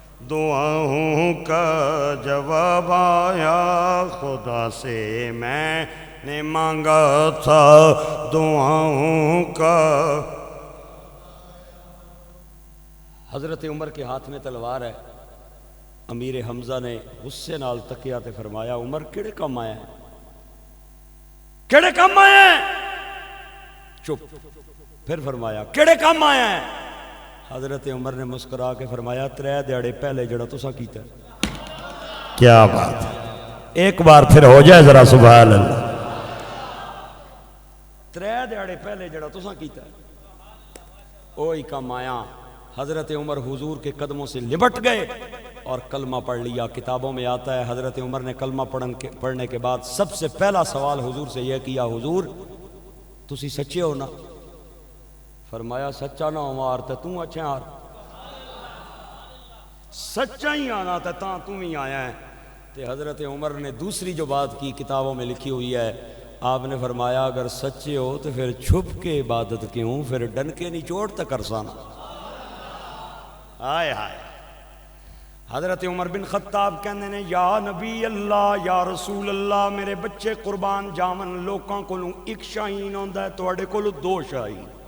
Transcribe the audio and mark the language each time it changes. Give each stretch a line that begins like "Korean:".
Urdu: دعاؤں کا جواب آیا خدا سے میں نے مانگا تھا دعاؤں کا. حضرت عمر کے ہاتھ میں تلوار ہے.
Punjabi: امیر حمزہ نے غصے نال تکیا تے فرمایا عمر کیڑے کام آیا ہے کیڑے کام آیا ہے. چپ. پھر فرمایا کیڑے کام آیا ہے. حضرت عمر نے مسکرا کے فرمایا 3 دیہڑے پہلے جڑا تساں کیتا ہے.
Urdu: کیا بات ہے, ایک بار پھر ہو جائے ذرا سبحان اللہ.
Punjabi: 3 دیہڑے پہلے جڑا تساں کیتا ہے وہی کام آیا.
Urdu: حضرت عمر حضور کے قدموں سے لپٹ گئے اور کلمہ پڑھ لیا. کتابوں میں آتا ہے حضرت عمر نے کلمہ پڑھنے کے بعد سب سے پہلا سوال حضور سے یہ کیا
Punjabi: حضور تسی سچے ہو نا. فرمایا سچا نہ عمر تے توں اچھے آر سچا ہی آنا تے تاں توں ہی آیا ہے.
Urdu: تے حضرت عمر نے دوسری جو بات کی کتابوں میں لکھی ہوئی ہے آپ نے فرمایا اگر سچے ہو تو پھر چھپ کے عبادت کیوں پھر ڈنکے نہیں چوٹ تک کرسانا. آئے آئے.
Punjabi: حضرت عمر بن خطاب کہنے نے یا نبی اللہ یا رسول اللہ میرے بچے قربان جاون لوکاں کولوں ایک شاہین ہوندا ہے تواڈے کولوں 2 شاہین.